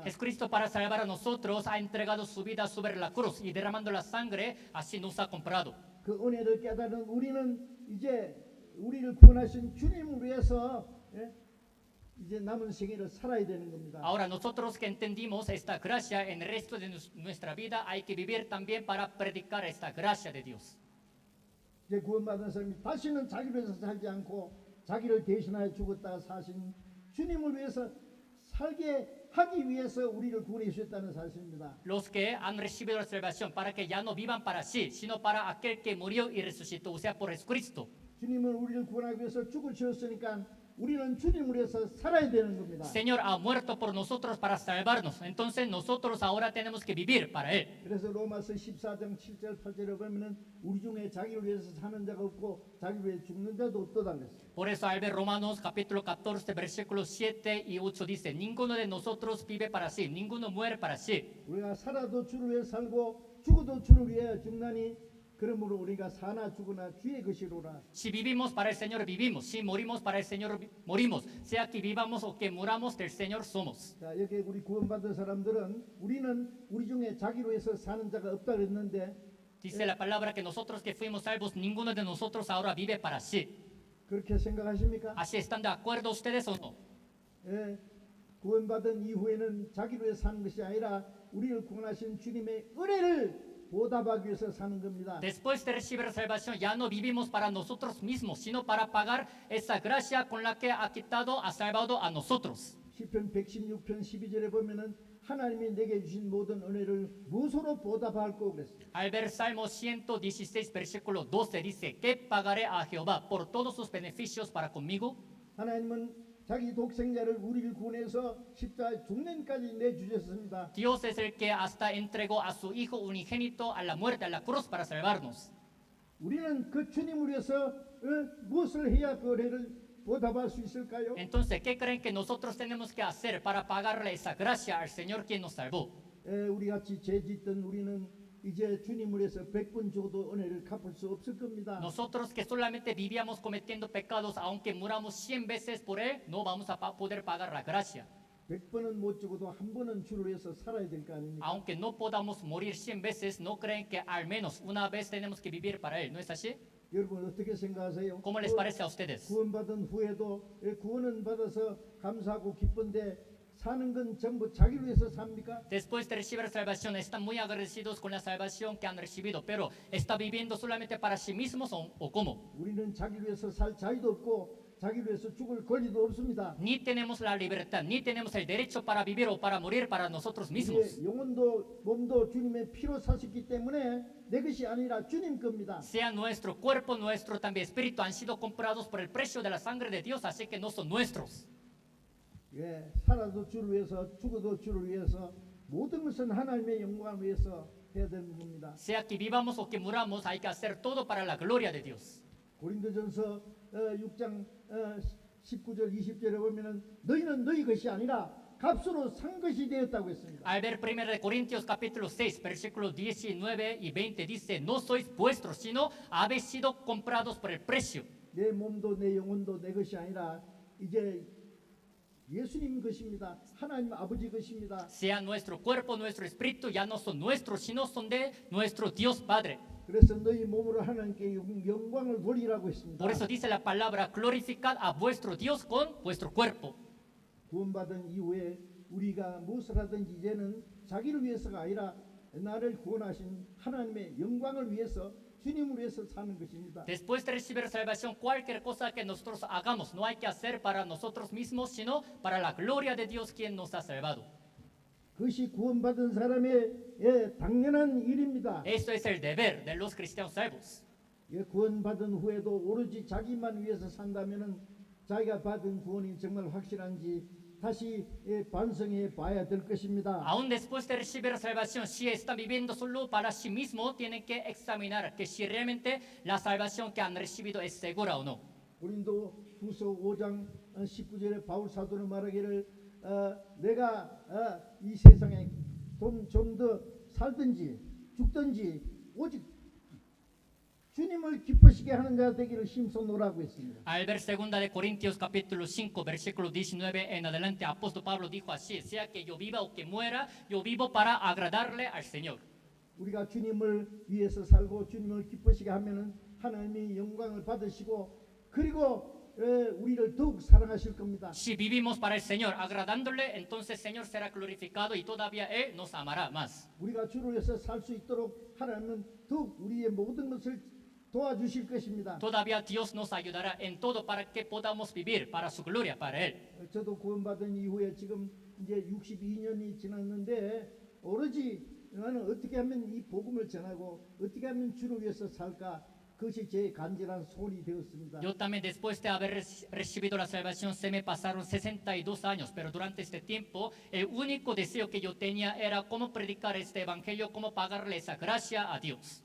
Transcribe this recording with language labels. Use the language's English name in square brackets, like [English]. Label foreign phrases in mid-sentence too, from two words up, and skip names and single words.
[Spanish] Jesucristo para salvar a nosotros ha entregado su vida sobre la cruz y derramando la sangre así nos ha comprado. [Korean] 그 은혜를 깨달은 우리는 이제 우리를 구원하신 주님을 위해서 이제 남은 생애를 살아야 되는 겁니다. [Spanish] Ahora nosotros que entendimos esta gracia en el resto de nuestra vida hay que vivir también para predicar esta gracia de Dios. [Korean] 이제 구원받은 사람이 다시는 자기를 위해서 살지 않고 자기를 대신하여 죽었다가 사신 주님을 위해서 살게 하기 위해서 우리를 구원해 주셨다는 사실입니다. [Spanish] Los que han recibido la salvación para que ya no vivan para sí, sino para aquel que murió y resucitó, o sea, por Jesucristo. [Korean] 주님은 우리를 구원하기 위해서 죽을 지었으니까 우리는 주님을 위해서 살아야 되는 겁니다. [Spanish] Señor ha muerto por nosotros para salvarnos. Entonces nosotros ahora tenemos que vivir para Él. [Korean] 그래서 로마서 14장 7절 8절에 보면은 우리 중에 자기를 위해서 사는 자가 없고 자기를 위해 죽는 자도 없도다 그랬어요. [Spanish] Por eso al ver Romanos capítulo 14 versículos 7 y 8 dice, ninguno de nosotros vive para sí, ninguno muere para sí. [Korean] 우리가 살아도 주를 위해 살고 죽어도 주를 위해 죽나니 그러므로 우리가 사나 죽으나 주의 것이로라. [Spanish] Si vivimos para el Señor vivimos, si morimos para el Señor morimos, sea que vivamos o que muramos del Señor somos. [Korean] 자, 여기 우리 구원받은 사람들은 우리는 우리 중에 자기를 위해서 사는 자가 없다 그랬는데 [Spanish] Dice la palabra que nosotros que fuimos salvos, ninguno de nosotros ahora vive para sí. [Korean] 그렇게 생각하십니까? [Spanish] ¿Así están de acuerdo ustedes o no? [Korean] 예, 구원받은 이후에는 자기를 위해 사는 것이 아니라 우리를 구원하신 주님의 은혜를 보답하기 위해서 사는 겁니다. [Spanish] Después de recibir salvación, ya no vivimos para nosotros mismos, sino para pagar esa gracia con la que ha quitado, ha salvado a nosotros. [Korean] 시편 116편 12절에 보면은 하나님이 내게 주신 모든 은혜를 무엇으로 보답할까 그랬어요. [Spanish] Al ver Salmo 116, versículo 12, dice, ¿qué pagaré a Jehová por todos sus beneficios para conmigo? [Korean] 하나님은 자기 독생자를 우리를 구원해서 십자가에 죽는까지 내주셨습니다. [Spanish] Dios es el que hasta entregó a su Hijo unigénito a la muerte, a la cruz para salvarnos. [Korean] 우리는 그 주님을 위해서 무엇을 해야 그 은혜를 보답할 수 있을까요? [Spanish] Entonces, ¿qué creen que nosotros tenemos que hacer para pagarle esa gracia al Señor quien nos salvó? [Korean] 우리 같이 죄 짓던 우리는 이제 주님을 위해서 100번 줘도 은혜를 갚을 수 없을 겁니다. [Spanish] Nosotros que solamente vivíamos cometiendo pecados, aunque muramos 100 veces por Él, no vamos a poder pagar la gracia. [Korean] 100번은 못 죽어도 한 번은 주를 위해서 살아야 될 거 아닙니까? [Spanish] Aunque no podamos morir 100 veces, ¿no creen que al menos una vez tenemos que vivir para Él? ¿No es así? [Korean] 여러분 어떻게 생각하세요? [Spanish] ¿Cómo les parece a ustedes? [Korean] 구원받은 후에도 구원은 받아서 감사하고 기쁜데 사는 건 전부 자기를 위해서 삽니까? [Spanish] Después de recibir salvación, están muy agradecidos con la salvación que han recibido, pero ¿está viviendo solamente para sí mismos o cómo? [Korean] 우리는 자기를 위해서 살 자유도 없고 자기를 위해서 죽을 권리도 없습니다. [Spanish] Ni tenemos la libertad, ni tenemos el derecho para vivir o para morir para nosotros mismos. [Korean] 우리의 영혼도 몸도 주님의 피로 사셨기 때문에 내 것이 아니라 주님 겁니다. [Spanish] Sea nuestro cuerpo, nuestro también espíritu han sido comprados por el precio de la sangre de Dios, así que no son nuestros. [Korean] 예, 살아도 주를 위해서 죽어도 주를 위해서 모든 것은 하나님의 영광을 위해서 해야 되는 겁니다. [Spanish] Sea que vivamos o que muramos, hay que hacer todo para la gloria de Dios. [Korean] 고린도전서 6장 19절 20절에 보면은 너희는 너희 것이 아니라 값으로 산 것이 되었다고 했습니다. [Spanish] Al ver 1 Corintios capítulo 6, versículos 19 y 20 dice, no sois vuestros, sino habéis sido comprados por el precio. [Korean] 내 몸도 내 영혼도 내 것이 아니라 이제 예수님 것입니다. 하나님 아버지 것입니다. [Spanish] Sea nuestro cuerpo, nuestro espíritu, ya no son nuestros, sino son de nuestro Dios Padre. [Korean] 그래서 너희 몸으로 하나님께 영광을 돌리라고 했습니다. [Spanish] Por eso dice la palabra, glorificad a vuestro Dios con vuestro cuerpo. [Korean] 구원받은 이후에 우리가 무엇을 하든지 이제는 자기를 위해서가 아니라 나를 구원하신 하나님의 영광을 위해서 주님을 위해서 사는 것입니다. [Spanish] Después de recibir salvación, cualquier cosa que nosotros hagamos, no hay que hacer para nosotros mismos, sino para la gloria de Dios quien nos ha salvado. [Korean] 그것이 구원받은 사람의 당연한 일입니다. [Spanish] Eso es el deber de los cristianos salvos. [Korean] 구원받은 후에도 오로지 자기만 위해서 산다면은 자기가 받은 구원이 정말 확실한지 다시 반성해 봐야 될 것입니다. [Spanish] Aún después de recibir salvación, si está viviendo solo para sí mismo, tienen que examinar que si realmente la salvación que han recibido es segura o no. [Korean] 고린도 후서 5장 19절에 바울 사도는 말하기를 내가 이 세상에 좀 더 살든지 죽든지 오직 주님을 기쁘시게 하는 자 되기를 힘써노라고 했습니다. [Spanish] Al ver 2 de Corintios capítulo 5, versículo 19 en adelante, apóstol Pablo dijo así, sea que yo viva o que muera, yo vivo para agradarle al Señor. [Korean] 우리가 주님을 위해서 살고 주님을 기쁘시게 하면은 하나님이 영광을 받으시고 그리고 우리를 더욱 사랑하실 겁니다. [Spanish] Si vivimos para el Señor, agradándole, entonces el Señor será glorificado y todavía Él nos amará más. [Korean] 우리가 주를 위해서 살 수 있도록 하나님은 더욱 우리의 모든 것을 도와주실 것입니다. [Spanish] Todavía Dios nos ayudará en todo para que podamos vivir para su gloria, para Él. [Korean] 저도 구원받은 이후에 지금 이제 62년이 지났는데 오로지 나는 어떻게 하면 이 복음을 전하고 어떻게 하면 주를 위해서 살까 그것이 제 간절한 소원이 되었습니다. [Spanish] Yo también después de haber recibido la salvación se me pasaron 62 años, pero durante este tiempo el único deseo que yo tenía era cómo predicar este evangelio, cómo pagarle esa gracia a Dios.